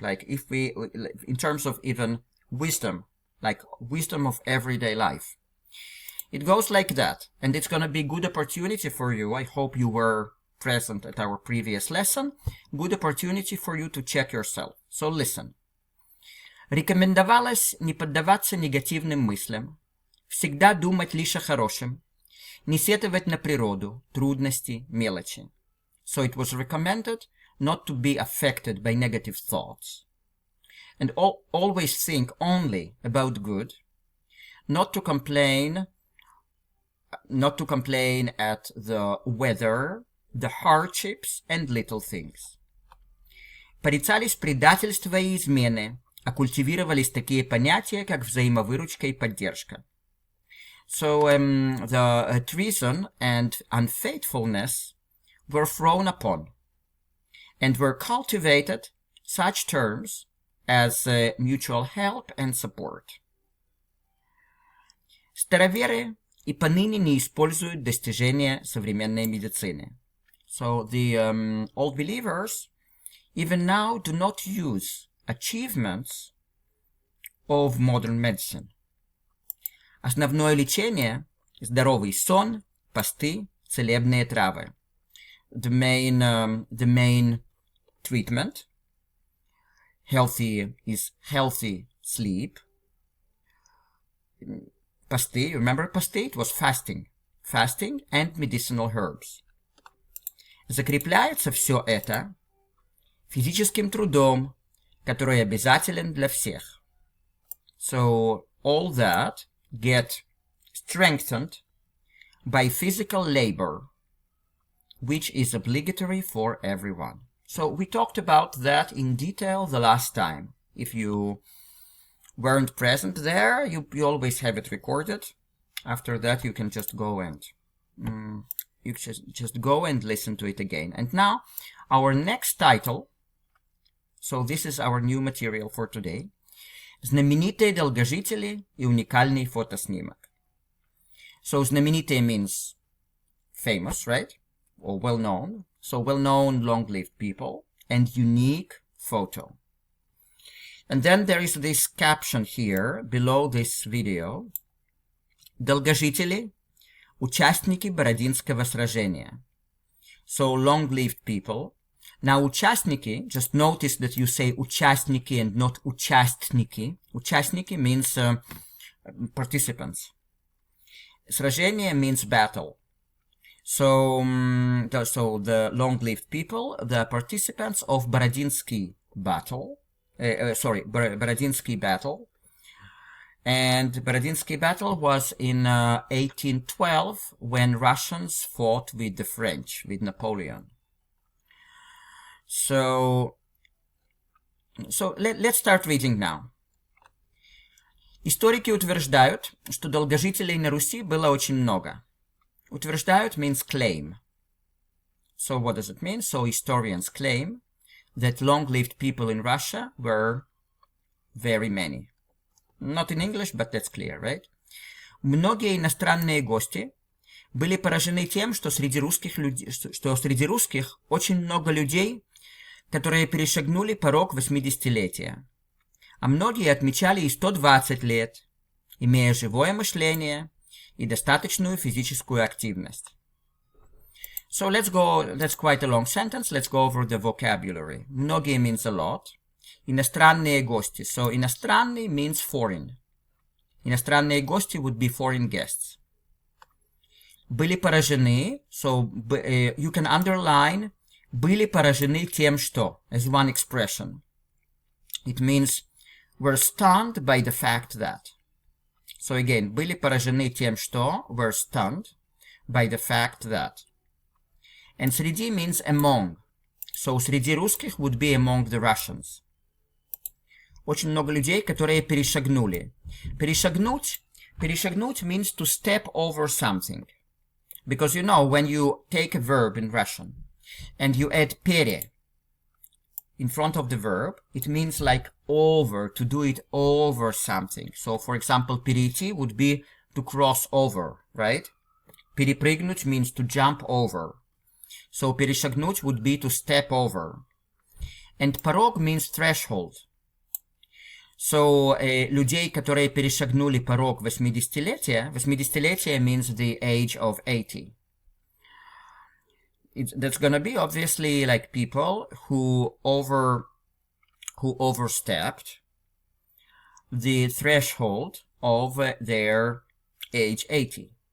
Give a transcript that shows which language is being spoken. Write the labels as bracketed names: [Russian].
[English] Like if we, in terms of even wisdom, like wisdom of everyday life. It goes like that, and it's going to be good opportunity for you. I hope you were present at our previous lesson. Good opportunity for you to check yourself. So listen. [Russian] Рекомендовалось не поддаваться негативным мыслям, всегда думать лишь о хорошем, не сетовать на природу, трудности, мелочи. [English] So it was recommended not to be affected by negative thoughts. And always think only about good, not to complain at the weather, the hardships and little things. [Russian] Порицались предательства и измены, а культивировались такие понятия, как взаимовыручка и поддержка. [English] So the treason and unfaithfulness were frowned upon, and were cultivated such terms as mutual help and support. [Russian] Староверы и поныне не используют достижения современной медицины. [English] So the old believers even now do not use achievements of modern medicine. [Russian] Основное лечение – здоровый сон, посты, целебные травы. [English] The main treatment is healthy sleep. Посты, remember посты? It was fasting and medicinal herbs. [Russian] Закрепляется все это физическим трудом, который обязателен для всех. [English] So all that get strengthened by physical labor, which is obligatory for everyone. So we talked about that in detail the last time. If you weren't present there, you always have it recorded. After that, you can just go and just go and listen to it again. And now, our next title. So this is our new material for today. [Russian] Знаменитые долгожители и уникальный фотоснимок. [English] So знаменитые means famous, right? Or well-known. So well-known, long-lived people and unique photo. And then there is this caption here below this video. [Russian] Долгожители, участники Бородинского сражения. [English] So long-lived people. Now, участники, just notice that you say участники and not участники. Участники means participants. Сражение means battle. So the long-lived people, the participants of Бородинский battle. Бородинский battle. And Бородинский battle was in 1812 when Russians fought with the French, with Napoleon. So let's start reading now. [Russian] Историки утверждают, что долгожителей на Руси было очень много. [English] Утверждают means claim. So what does it mean? So historians claim that long-lived people in Russia were very many. Not in English, but that's clear, right? [Russian] Многие иностранные гости были поражены тем, что среди русских очень много людей, которые перешагнули порог 80-летия. А многие отмечали и 120 лет, имея живое мышление и достаточную физическую активность. [English] So let's go, that's quite a long sentence. Let's go over the vocabulary. Многие means a lot. [Russian] Иностранные гости. [English] So иностранный means foreign. [Russian] Иностранные гости [English] would be foreign guests. [Russian] Были поражены. [English] So you can underline [Russian] были поражены тем, что [English] as one expression. It means were stunned by the fact that. So again, [Russian] были поражены тем, что [English] were stunned by the fact that. And среди means among. So [Russian] среди русских [English] would be among the Russians. [Russian] Очень много людей, которые перешагнули. [English] Перешагнуть means to step over something. Because you know, when you take a verb in Russian and you add пере in front of the verb, it means like over, to do it over something. So for example, перейти would be to cross over, right? Перепрыгнуть means to jump over. So перешагнуть would be to step over. And порог means threshold. So [Russian] людей, которые перешагнули порог 80-летия, [English] 80-летие means the age of 80. That's gonna be obviously like people who overstepped the threshold of their age 80.